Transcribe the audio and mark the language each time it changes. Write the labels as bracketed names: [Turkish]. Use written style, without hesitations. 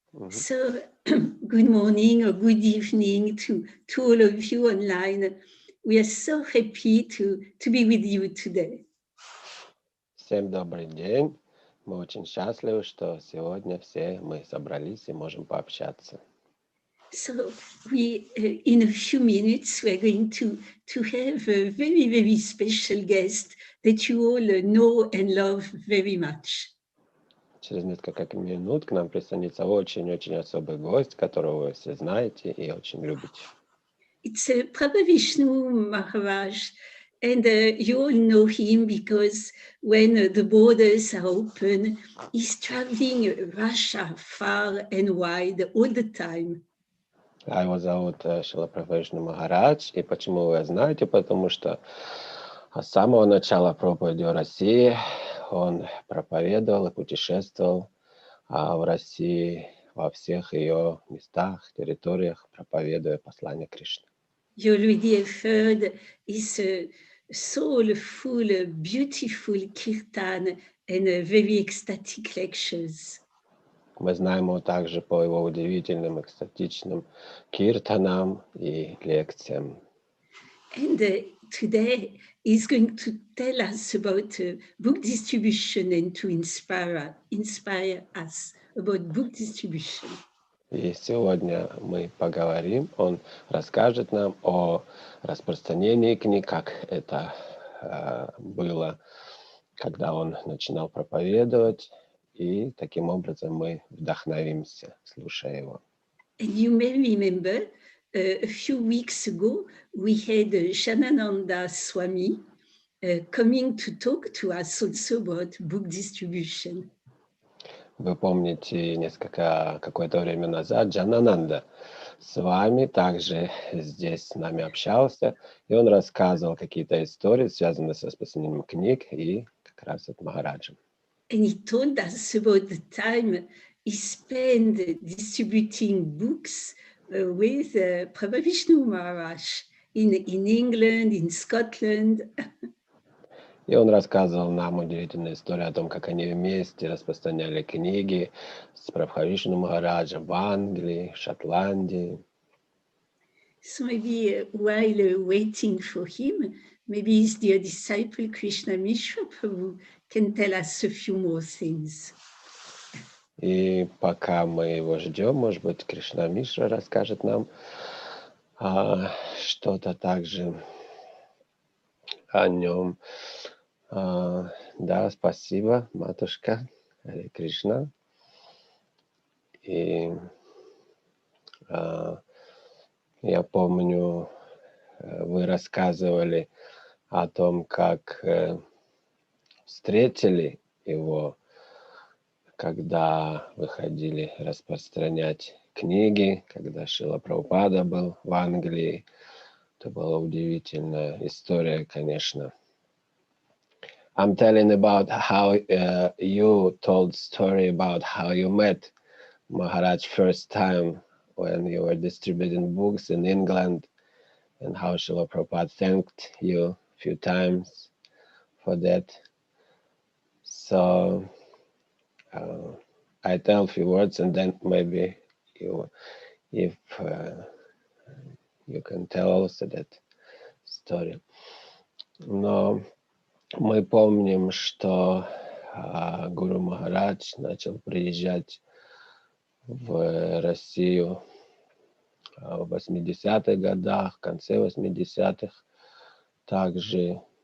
[English] So, good morning or good evening to all of you online. We are so happy to be with you today. [Russian] Всем добрый день. Мы очень счастливы, что сегодня все мы собрались и можем пообщаться. [English] So, in a few minutes, we're going to have a very, very special guest that you all know and love very much. [Russian] Через несколько минут к нам присоединится очень-очень особый гость, которого вы все знаете и очень любите. [English] It's Prabhavishnu Maharaj, and you all know him because when the borders are open, he's traveling Russia far and wide all the time. [Russian] А его зовут Шрила Прабхавишну Махарадж. И почему вы знаете? Потому что с самого начала проповеди в России он проповедовал и путешествовал в России во всех ее местах, территориях, проповедуя послание Кришны. [English] You already have heard his soulful, beautiful kirtan and very ecstatic lectures. [Russian] Мы знаем его также по его удивительным, экстатичным киртанам и лекциям. [English] And today he's going to tell us about book distribution and to inspire us about book distribution. [Russian] И сегодня мы поговорим, он расскажет нам о распространении книг, как это было, когда он начинал проповедовать, и таким образом мы вдохновимся, слушая его. [English] And you may remember a few weeks ago we had Shanananda Swami coming to talk to us also about book distribution. [Russian] Вы помните, какое-то время назад Джанананда с вами также здесь с нами общался, и он рассказывал какие-то истории, связанные с распространением книг, и как раз от Махараджа. [English] And he told us about the time he spent distributing books with Prabhavishnu Maharaj in England, in Scotland. [Russian] И он рассказывал нам удивительную историю о том, как они вместе распространяли книги с Прабхавишну Махараджем в Англии, Шотландии. [English] So maybe while waiting for him, maybe his dear disciple Krishna Mishra Prabhu can tell us a few more things. [Russian] И пока мы его ждем, может быть, Кришна Мишра расскажет нам что-то также о нем. Да, спасибо, матушка Харе Кришна. И я помню, вы рассказывали о том, как встретили его, когда выходили распространять книги, когда Шрила Прабхупада был в Англии. Это была удивительная история, конечно. [English] I'm telling about how you told story about how you met Maharaj first time when you were distributing books in England, and how Srila Prabhupada thanked you a few times for that. So I tell a few words, and then maybe if you can tell also that story. [Russian] Но мы помним, что Гуру Махарадж начал приезжать в Россию в 80-х годах, в конце 80-х. Также